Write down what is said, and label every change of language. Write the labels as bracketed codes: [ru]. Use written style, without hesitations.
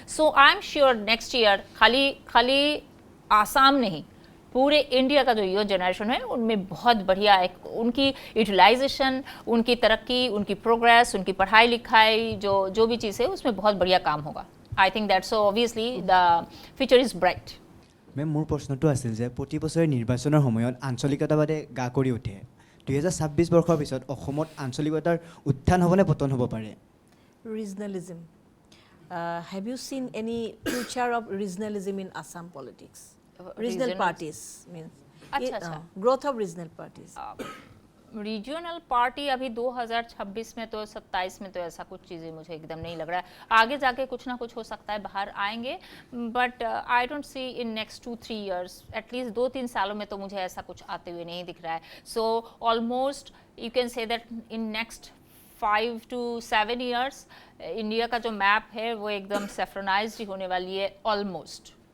[en] so I am sure next year [hi] खाली आसाम नहीं, पूरे इंडिया का जो यूथ जनरेशन है उनमें बहुत बढ़िया एक उनकी यूटिलाइजेशन, उनकी तरक्की, उनकी प्रोग्रेस, उनकी पढ़ाई लिखाई, जो भी चीज़ है उसमें बहुत बढ़िया काम होगा। [en] I think that so obviously the future is bright. [as] Ma'am মোৰ প্ৰশ্নটো আছিল যে প্ৰতি বছৰে নিৰ্বাচনৰ সময়ত আঞ্চলিকতাবাদে গা কৰি উঠে। 2026 বৰ্ষৰ পিছত অসমত আঞ্চলিকতাৰ উত্থান হ'বনে পতন হ'ব পাৰে? [en] Regionalism. Have you seen any future of regionalism in Assam politics? Regional parties means [hi] अच्छा। [en] growth of regional parties. [hi] Regional party अभी 2026 में तो 27 में तो ऐसा कुछ चीज़ें मुझे एकदम नहीं लग रहा है, आगे जाके कुछ ना कुछ हो सकता है, बाहर आएंगे, [en] but I don't see in next 2-3 years, at least [hi] 2-3 सालों में तो मुझे ऐसा कुछ आते हुए नहीं दिख रहा है। [en] so almost you can say that in next 5 to 7 years [hi] India का जो मैप है वो एकदम सेफ्रोनाइज्ड ही होने वाली है ऑलमोस्ट।